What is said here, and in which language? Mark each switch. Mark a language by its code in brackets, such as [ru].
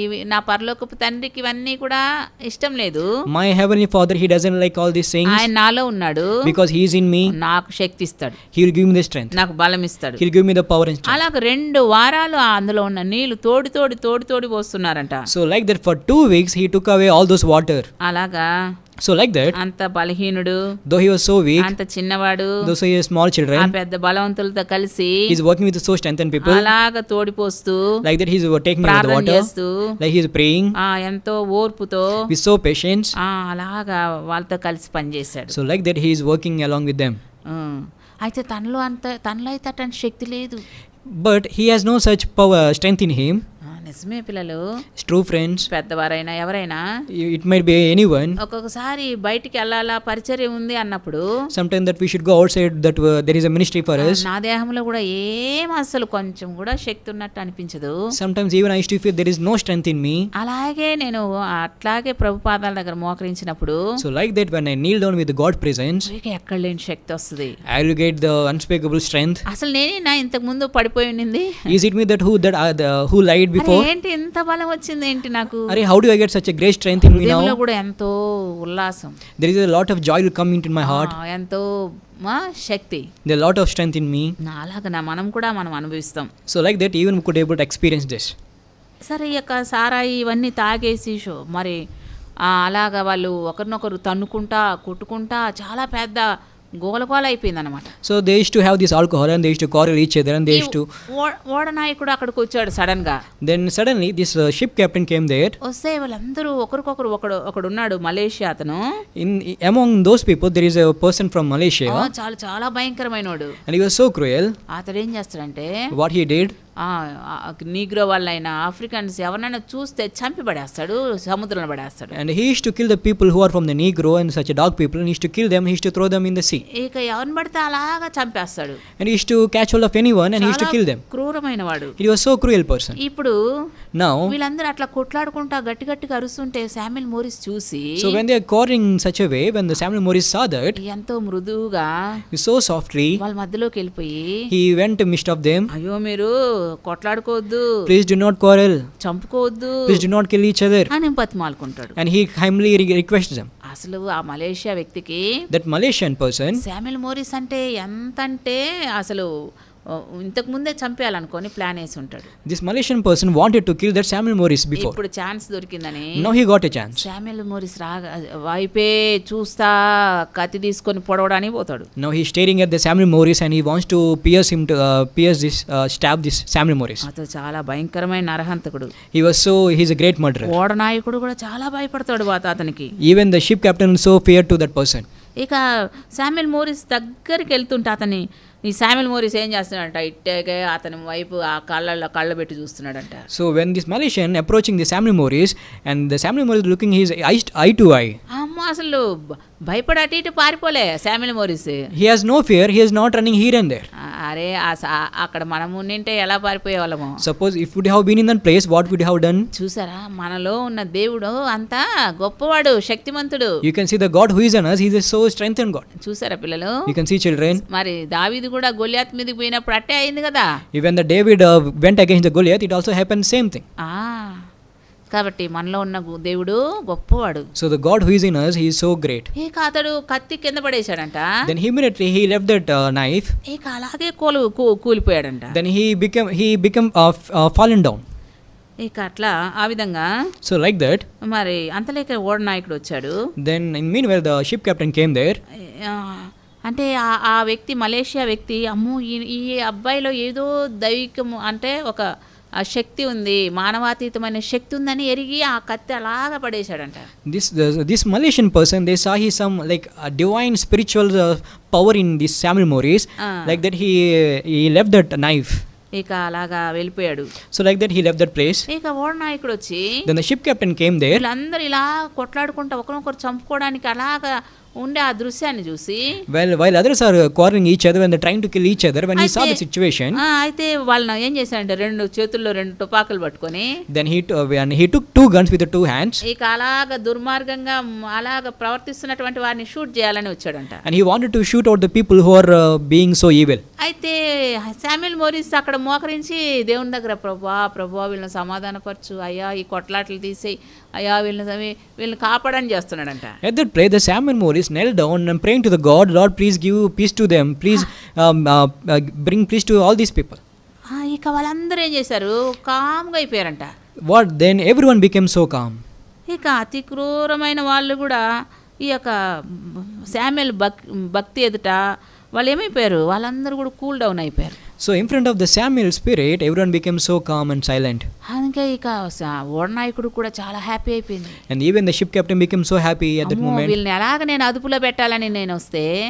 [te] నా పరలోకపు తండ్రికి ఇవన్నీ కూడా ఇష్టం లేదు, [en] my heavenly Father, he doesn't like all these things, [te] ఆయన నాలో ఉన్నాడు, [en] because he is in me, [te] నాకు శక్తి ఇస్తాడు, [en] he will give me the strength, [te] నాకు బలం ఇస్తాడు. [en] he will give me the power and strength. [te] అలాగ 2 వారాలు అందులో ఉన్న నీళ్లు తోడి పోస్తున్నారంట. [en] So like that, for 2 weeks he took away all those water. [te] అలాగా [en] So like that, [te] అంత బలహీనుడు, [en] though he was so weak, [te] అంత చిన్నవాడు, [en] though he has small ఆ children, [te] పెద్ద బలవంతులతో కలిసి [en] he is working with so strengthened people. [te] అలాగ తోడిపోస్తూ [en] Like that, he is taking away the [te] ప్రార్థన [en] water, [te] చేస్తూ [en] like he is praying [te] ఎంతో ఓర్పుతో [en] with so patience. [te] అలాగా వాళ్ళతో కలిసి పనిచేశాడు. [en] So like that, he is working along with them. [te] అయితే తనలో అయితే అటువంటి శక్తి లేదు. [en] But he has no such power, strength in him. [te] నిజమే పిల్లలు, [en] True friends, [te] పెద్దవారైనా ఎవరైనా [en] it might be anyone. [te] ఒక్కొక్కసారి బయటికి వెళ్ళాలా పరిచర్య ఉంది అన్నప్పుడు [en] Sometimes that we should go outside, that there is a ministry for us. [te] నా దేహంలో కూడా ఏం అసలు కొంచెం కూడా శక్తి ఉన్నట్టు అనిపించదు. [en] Sometimes even I used to feel there is no strength in me. [te] అలాగే నేను అట్లాగే ప్రభు పాదాల దగ్గర మోకరించినప్పుడు [en] So like that, when I kneel down with God presence, [te] ఎక్కడ లేని శక్తి వస్తుంది. [en] I will get the unspeakable strength. [te] అసలు నేనే ఇంతకు ముందు పడిపోయి ఉండింది. [en] Is it me that who lied before? [te] ఏంటి ఇంత బలం వచ్చింది ఏంటి నాకు? [en] How do I get such a great strength in me now? [te] కూడా ఎంతో ఉల్లాసం, [en] There is a lot of joy will come into my heart. [te] ఎంతో శక్తి, [en] There is a lot of strength in me. [te] అలాగా మనం అనుభవిస్తాం. [en] So like that, even we could able to experience this. [te] సరే ఈ యొక్క సారాయి ఇవన్నీ తాగేసి మరి అలాగా వాళ్ళు ఒకరినొకరు తన్నుకుంటా కొట్టుకుంటా చాలా పెద్ద గోలగోల అయిపోయింది అనమాట. [en] So they used to have this alcohol and they used to quarrel each other and they used to. [te] ఓడ నాయకుడు అక్కడికి వచ్చాడు సడన్ గా. [en] Then suddenly this ship captain came there. [te] వస్తే వాళ్ళందరూ ఒకరికొకరు ఒకడు ఉన్నాడు మలేషియా అతను. [en] Among those people there is a person from Malaysia. [te] చాలా భయంకరమైనోడు. [en] And he was so cruel. [te] అతడు ఏం చేస్తాడంటే, [en] What he did, [te] నీగ్రో వాళ్ళైనా ఆఫ్రికన్స్ ఎవరైనా చూస్తే చంపి పడేస్తాడు, సముద్రంలో పడేస్తాడు. [en] And he used to kill the people who are from the Negro and such a dark people, and he used to kill them, he used to throw them in the sea. [te] ఇక ఎవరిని పడితే అలాగా చంపేస్తాడు. [en] And he used to catch hold of anyone and he used to kill them. [te] క్రూరమైన వాడు. [en] He was so cruel person. [te] ఇప్పుడు [en] Now [te] వీళ్ళందరూ అట్లా కొట్లాడుకుంటా గట్టిగా అరుస్తుంటే శామ్యుయల్ మోరిస్ చూసి, [en] so when they are quarreling in such a way, when the Samuel Morris saw that, [te] ఎంతో మృదువుగా [en] so softly [te] వాళ్ళ మధ్యలోకి వెళ్ళిపోయి, [en] he went to midst of them. [te] అయ్యో మీరు కొట్లాడుకోవద్దు, [en] Please do not quarrel, [te] చంపుకోవద్దు, [en] please do not kill each other. [te] అని బతిమాలుకుంటాడు. [en] And he humbly requests them. [te] అసలు ఆ మలేషియా వ్యక్తికి [en] That Malaysian person, [te] Samuel Morris అంటే ఎంతంటే అసలు ఇంతకు ముందే చంపేయాలనుకొని ప్లాన్ వేసి ఉంటాడు. [en] this Malaysian person wanted to kill that Samuel Morris before. [te] ఇప్పుడు ఛాన్స్ దొరికిందని [en] Now he got a chance. [te] Samuel Morris వైపే చూస్తా కత్తి తీసుకొని పొడవడానికి పోతాడు. [en] Now he is staring at the Samuel Morris and he wants to pierce him to stab this Samuel Morris. [te] అతను చాలా భయంకరమైన నరహంతకుడు. [en] He is a great murderer. [te] ఓడ నాయకుడు కూడా చాలా భయపడతాడు అతనికి. [en] Even the ship captain so feared to that person. [te] ఇక శామ్యుయల్ మోరిస్ దగ్గరికి వెళ్తుంటే అతని ఈ శామ్యుల్ మోరిస్ ఏం చేస్తున్నాడంట, ఇట్టే అతని వైపు ఆ కళ్ళు పెట్టి చూస్తున్నాడంట. [en] So when this Malaysian approaching the Samuel Morris, and the Samuel Morris looking his eye to eye. [te] అమ్మో, అసలు భయపడి అటు ఇటు పారిపోలే Samuel Morris. [en] He has no fear, he is not running here and there. [te] అరే అక్కడ మనం ఉండింటే ఎలా పారిపోయే వాళ్ళము. [en] Suppose if would have been in that place, what would you have done? [te] చూసారా, మనలో ఉన్న దేవుడు అంతా గొప్పవాడు, శక్తిమంతుడు. [en] You can see the God who is in us, he is so strengthened God. [te] చూసారా పిల్లలు? [en] You can see children. [te] మరి దావీదు కూడా గొలియాత్ మీదకి పోయినప్పుడు అట్టే అయింది కదా. [en] Even the David went against the Goliath, it also happened same thing. [te] కాబట్టి మనలో ఉన్న దేవుడు గొప్పవాడు. [en] So the God who is in us, he is so great. [te] ఇక అతడు కత్తి కింద పడేశాడంట. [en] Then immediately he left that knife. [te] ఇక అలాగే కూలిపోయాడంట. [en] Then he became fallen down. [te] ఇక అట్లా ఆ విధంగా. [en] So like that. [te] మరి అంతలేక ఓడ నాయకుడు వచ్చాడు. [en] Then in meanwhile the ship captain came there. [te] అంటే ఆ వ్యక్తి, మలేషియా వ్యక్తి, అమ్మో ఈ అబ్బాయిలో ఏదో దైవికము అంటే ఒక ఆ శక్తి ఉంది, మానవాతీతమైన శక్తి ఉందని ఎరిగి ఆ కత్తి అలాగా పడేశాడంట. [en] This Malaysian person, they saw he some like a divine spiritual power in this Samuel Morris. Like that he left that knife. [te] ఇక అలాగా వెళ్ళిపోయాడు. [en] So like that he left that place. [te] ఇక ఓడ నాయకుడు వచ్చి, [en] then the ship captain came there. [te] వీళ్ళందరూ ఇలా కొట్లాడుకుంటూ ఒకరినొకరు చంపుకోవడానికి అలాగా ఉండే ఆ దృశ్యాన్ని చూసి, [en] while others are quarreling each other when they're trying to kill each other, when he saw the situation, [te] అయితే వాళ్ళని ఏం చేశాడంటే రెండు చేతుల్లో రెండు తుపాకులు పట్టుకొని, [en] then he took two guns with the two hands. [te] ఇక అలాగా దుర్మార్గంగా అలాగా ప్రవర్తిస్తున్నటువంటి వారిని షూట్ చేయాలని వచ్చాడంట. [en] and he wanted to shoot out the people who are being so evil. [te] అయితే శామ్యుల్ మోరిస్ అక్కడ మోకరించి దేవుని దగ్గర, ప్రభువా వీళ్ళని సమాధానపరచు అయ్యా, ఈ కొట్లాటలు తీసేయి అయ్యా, వీళ్ళని కాపాడని చేస్తున్నాడంట. [en] At that place the Samuel Morris knelt down and praying to the God, Lord please give peace to them, please bring peace to all these people. [te] ఇక వాళ్ళందరూ ఏం చేశారు, కామ్గా అయిపోయారంట. [en] What then everyone became so calm. [te] ఇక అతి క్రూరమైన వాళ్ళు కూడా ఈ యొక్క శామ్యుల్ భక్తి ఎదుట వాళ్ళు ఏమైపోయారు, వాళ్ళందరూ కూడా కూల్ డౌన్ అయిపోయారు. [en] So in front of the Samuel spirit everyone became so calm and silent. [te] అందుకే ఇక ఓడ నాయకుడు కూడా చాలా హ్యాపీ అయిపోయింది. [en] And even the ship captain became so happy at that moment. [te] వీళ్ళని ఎలాగ నేను అదుపులో పెట్టాలని నేను వస్తే,